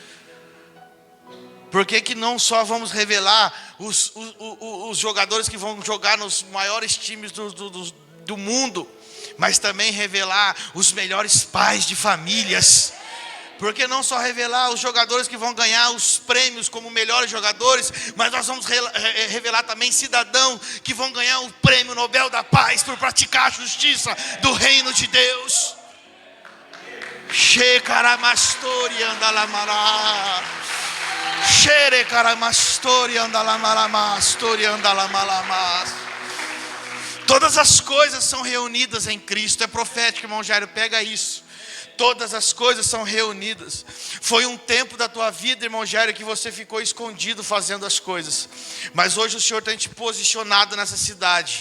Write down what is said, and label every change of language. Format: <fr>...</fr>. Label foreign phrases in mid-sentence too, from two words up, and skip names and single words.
<pt>Por que não só vamos revelar os jogadores que vão jogar nos maiores times do mundo, mas também revelar os melhores pais de famílias? Por que não só revelar os jogadores que vão ganhar os prêmios como melhores jogadores, mas nós vamos revelar também cidadãos que vão ganhar o prêmio Nobel da Paz por praticar a justiça do reino de Deus? Shekaramastori andalamará. Xerecaramastori andalamalastori andalamalamás. Todas as coisas são reunidas em Cristo. É profético, irmão Jairo, pega isso. Todas as coisas são reunidas. Foi um tempo da tua vida, irmão Jairo, que você ficou escondido fazendo as coisas. Mas hoje o Senhor tem te posicionado nessa cidade.</pt>